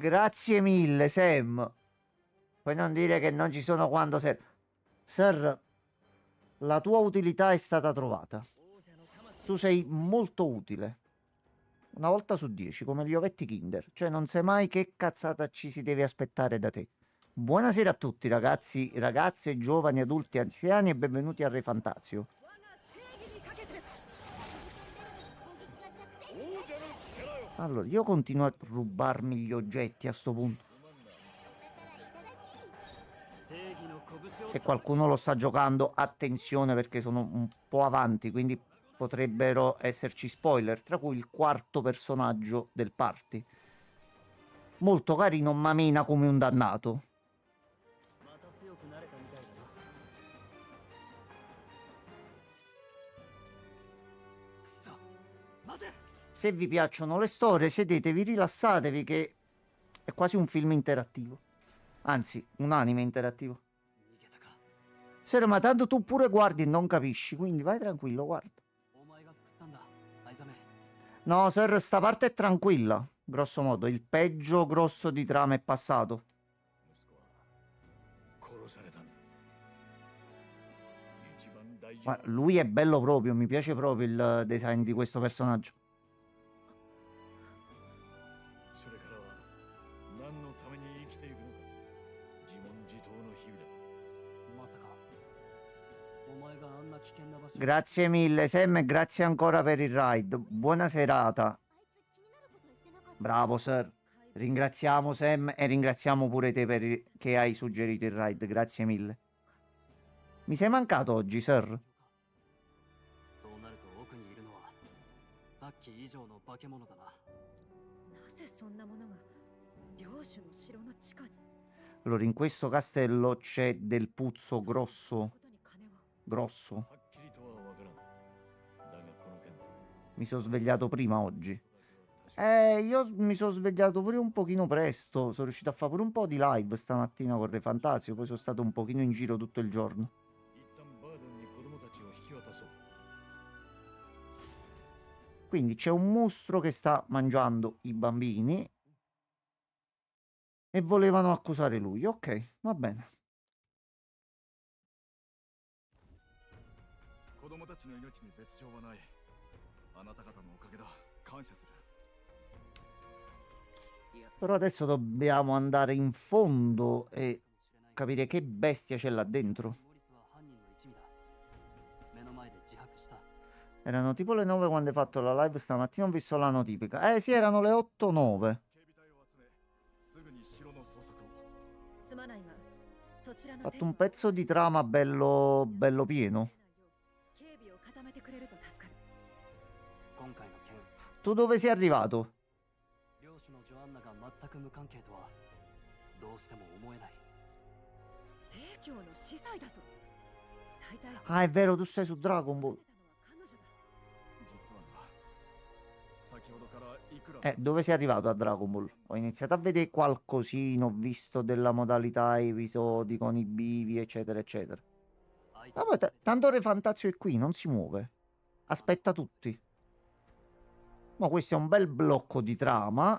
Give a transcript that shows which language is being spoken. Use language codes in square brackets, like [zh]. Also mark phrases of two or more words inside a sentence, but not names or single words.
[it] Grazie mille, Sam. Puoi non dire che non ci sono quando serve. Sir, la tua utilità è stata trovata. Tu sei molto utile. Una volta su 10, come gli ovetti Kinder. Cioè, non sai mai che cazzata ci si deve aspettare da te. Buonasera a tutti, ragazzi, ragazze, giovani, adulti, anziani, e benvenuti a Re Fantasio. [ja] 王者の力よ。 [it] Allora, io continuo a rubarmi gli oggetti a sto punto. [ja] 正義の拳を [it] Se qualcuno lo sta giocando, attenzione perché sono un po' avanti, quindi potrebbero esserci spoiler, tra cui il quarto personaggio del party. Molto carino, ma mena come un dannato. [ja] また強くなれたみたいだなくそ待て [it] Se vi piacciono le storie, sedetevi, rilassatevi che è quasi un film interattivo. Anzi, un anime interattivo. [ja] 逃げたか [it] Sera, ma tanto tu pure guardi e non capisci, quindi vai tranquillo, guarda. [ja] お前が救ったんだ藍ザメ [it] No, Sir, sta parte è tranquilla. Grosso modo, il peggio grosso di trama è passato. [ja] 息子は殺されたんだ。一番大事 [it] Ma [ja] な [it] lui è bello proprio, mi piace proprio il design di questo personaggio. [ja] それからは何のために生きていくのか。自問自答の日々だ。まさかお前があんな危険な場所 [it] Grazie mille, Sam, e grazie ancora per il raid. Buona serata. [ja] あいつ気になること言ってなかった？ [it] Bravo, Sir. Ringraziamo Sam e ringraziamo pure te che hai suggerito il raid. Grazie mille. Mi sei mancato oggi, Sir? [ja] そうなると奥にいるのはさっき以上の化け物だななぜそんなものが領主の城の地下に [it] Allora, in questo castello c'è del puzzo grosso. [ja] ことに金を [it] Grosso. [ja] はっきりとはわからん。だがこの件 [it] Mi sono svegliato prima oggi. Io mi sono svegliato pure un pochino presto. Sono riuscito a fare pure un po' di live stamattina con Re Fantasio. Poi sono stato un pochino in giro tutto il giorno. [ja] 一旦バードンに子供たちを引き渡そう。 [it] Quindi c'è un mostro che sta mangiando i bambini. E volevano accusare lui. Ok, va bene. [ja] 子供たちの命に別状はない。あなた方のおかげだ。感謝する。 [it] Però adesso dobbiamo andare in fondo e capire che bestia c'è là dentro. [ja] モリスは犯人の一味だ。目の前で自白した。 [it] Erano tipo le 9 quando hai fatto la live stamattina. Ho visto la notifica. Sì, erano le 8-9. [ja] 警備隊を集め、すぐに城の捜索を。すまないがそちらの [it] Fatto un pezzo di trama bello pieno. [ja] 警備を固めてくれると助かる。今回の件、 [it] Tu dove sei arrivato? [ja] 領主のジョアンナが全く無関係とはどうしても思えない。聖教の司祭だぞ。大体 [it] Ah, è vero, tu sei su Dragon Ball. [ja] 実はな、先ほどからいくら [it] Dove sei arrivato a Dragon Ball? Ho iniziato a vedere qualcosina, ho visto della modalità episodi con i bivi, eccetera, eccetera. [ja] 相手 [it] Vabbè, tanto Re Fantazio è qui, non si muove. Aspetta tutti. Ma questo è un bel blocco di trama.